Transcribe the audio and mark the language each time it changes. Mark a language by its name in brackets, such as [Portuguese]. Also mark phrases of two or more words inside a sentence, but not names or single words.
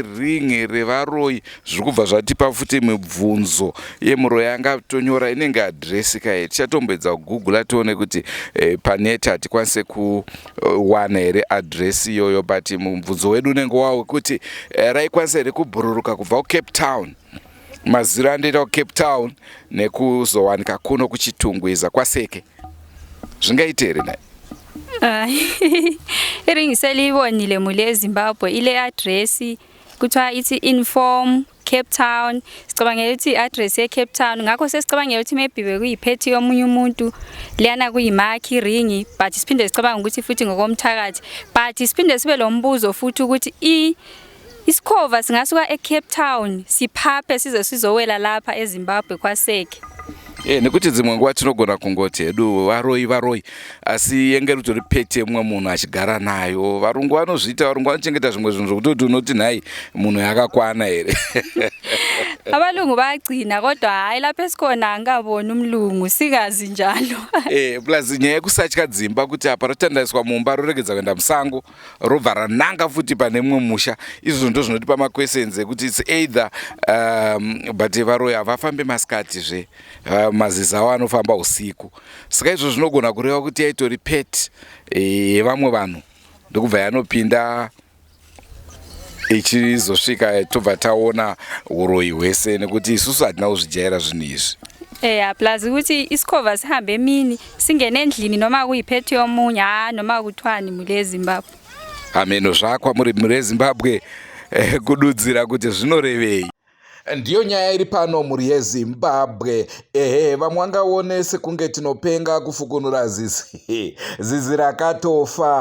[Shona] ringi revaroi zviri kubva zvatipa futi mibvunzo yemuroi angatonyora inenge adhiresi kaye tichatombedza kugugula tione kuti paneti hatikwanise kuwana here adhiresi iyoyo but mubvunzo wedu unenge wawo kuti raikwanisa here kubhururuka kubva kuCape Town maziro andoita kuCape Town nekuzowanika kuno kuchitungwiza kwaseke zvingaite here naye? [North Ndebele] Iringi seliyibonile muli eZimbabwe ile adresi kuthiwa ithi Inform Cape Town. Sicabangela ukuthi i-address ye-Cape Town ngakho sesicabangela ukuthi maybe bekuyiphethe yomunye umuntu liyana kuyimakhi ringi but siphinde sicabanga ukuthi futhi ngokomthakathi but siphinde sibe lo mbuzo futhi ukuthi isikhova singasuka eCape Town siphaphe size sizowela lapha eZimbabwe kwaseke. [Shona] Nekuti dzimwe nguva tinogona kungoti hedu varoi asi yenge ritori pete mumwe munhu achigara nayo. Varungu vanozviita, varungu vanochengeta zvimwe zvinhu zvokuti unoti nhai munhu yakakwana here. [North Ndebele] Abalungu bagcina kodwa hayi lapha esikhona angaboni umlungu sikazi njalo. [Shona] Plus nyaya yekusatya dzimba kuti apa rotandaiswa mumba roregedza kuenda musango robva rananga futi pane mumwe musha. Izvo ndo zvinotipa makwesens ekuti [English] it's either [Shona] but varoi havafambe masikati zve mazizi avo anofamba usiku. Saka izvo zvinogona kureva kuti yaitori pet yevamwe vanhu ndokubva yanopinda ichizosvika tobva taona uroi hwese nekuti isusu hatina kuzvijaira zvinhu izvi. [North Ndebele] Plus ukuthi isikhova sihambe emini singene endlini noma kuyiphethe yomunye noma kuthwani muli eZimbabwe. [Shona] Ameno zvakwa muri eZimbabwe kududzira kuti zvinorevei. Ndiyo nyaya iri pano muri yeZimbabwe. Vamwe vangaone sekunge tinopenga kufukunura Zizi. Zizi rakatofa.